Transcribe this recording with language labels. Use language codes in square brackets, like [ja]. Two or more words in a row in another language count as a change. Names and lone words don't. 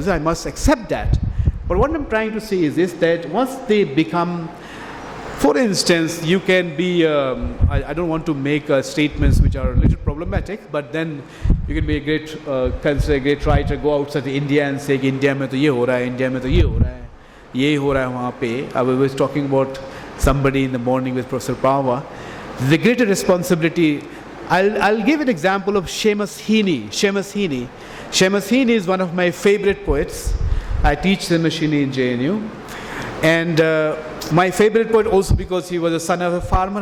[en] I must accept that. But what I'm trying to say is this, that once they become For instance, you can be, I don't want to make statements which are a little problematic, but then you can be a great, consider a great writer, go outside India and say, [hi] इंडिया में तो ये हो रहा है, इंडिया में तो ये हो रहा है, ये हो रहा है वहाँ पे. [en] I was talking about somebody in the morning with Professor Pawa. The greater responsibility, I'll give an example of Seamus Heaney. Seamus Heaney. Seamus Heaney is one of my favorite poets. I teach Seamus Heaney in JNU. And my favorite poet also because he was a son of a farmer.